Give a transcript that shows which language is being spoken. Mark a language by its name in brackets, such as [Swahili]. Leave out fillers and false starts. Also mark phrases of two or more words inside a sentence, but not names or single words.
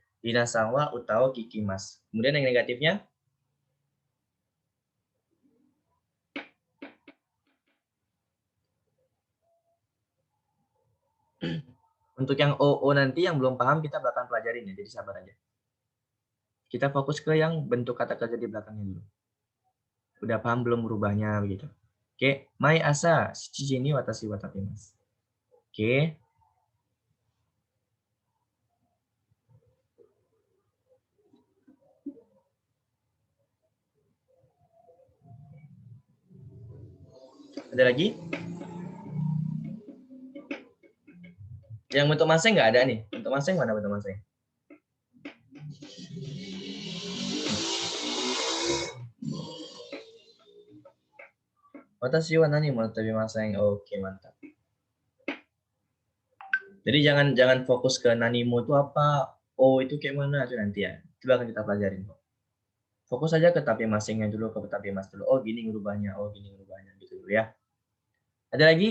[Japanese] リナさんは歌を聞きます. [Indonesian] Kemudian yang negatifnya untuk yang OO nanti yang belum paham kita bakal pelajarin ya, jadi sabar aja. Kita fokus ke yang bentuk kata kerja di belakangnya dulu. Udah paham belum merubahnya begitu. Oke, [Japanese] 毎朝七時に私は建てます. [Indonesian] Oke. Ada lagi? Yang bentuk masing nggak ada nih. Bentuk masing mana bentuk masing? [Japanese] 私は何も食べません. [Indonesian] Oke, mantap. Jadi jangan fokus ke nanimo itu apa, itu kayak mana itu nanti ya. Itu akan kita pelajarin. Fokus aja ke tabemasengnya dulu, ke tabemas dulu. Oh gini ngerubahnya, gitu dulu ya. Ada lagi?